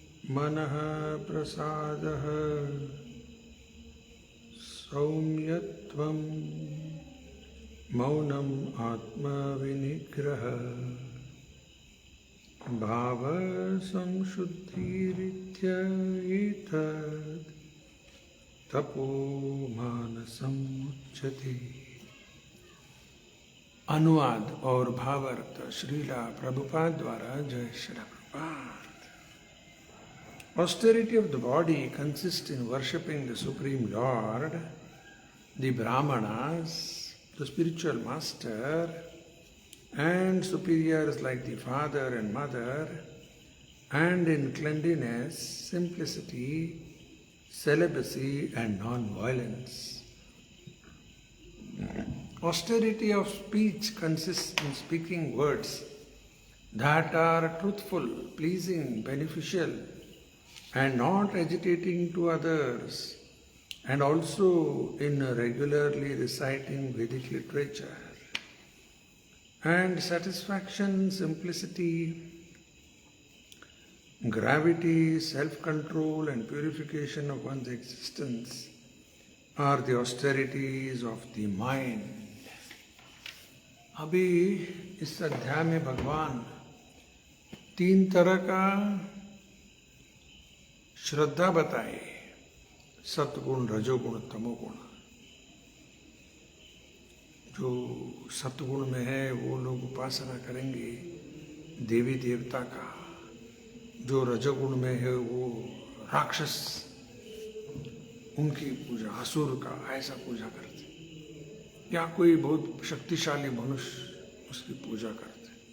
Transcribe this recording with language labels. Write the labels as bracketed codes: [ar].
[sa] मनः प्रसादः सौम्यत्वं मौनम् आत्मविनिग्रह भावसंशुद्धिरित्येतत् तपो मानसम् उच्यते। [hi] अनुवाद और भावार्थ श्रीला प्रभुपाद द्वारा। जय Shri Prabhupada. [en] Austerity of the body consists in worshipping the Supreme Lord, the Brahmanas, the spiritual master, and superiors like the father and mother, and in cleanliness, simplicity, celibacy, and non-violence. Austerity of speech consists in speaking words that are truthful, pleasing, beneficial, and not agitating to others, and also in regularly reciting Vedic literature. And satisfaction, simplicity, gravity, self-control, and purification of one's existence are the austerities of the mind. [hi] अभी इस अध्याय में भगवान 3 तरह का श्रद्धा बताए, सत्गुण, रजोगुण, तमोगुण। जो सत्गुण में है वो लोग उपासना करेंगे देवी देवता का, जो रजोगुण में है वो राक्षस, उनकी पूजा, असुर का ऐसा पूजा करते, या कोई बहुत शक्तिशाली मनुष्य उसकी पूजा करते।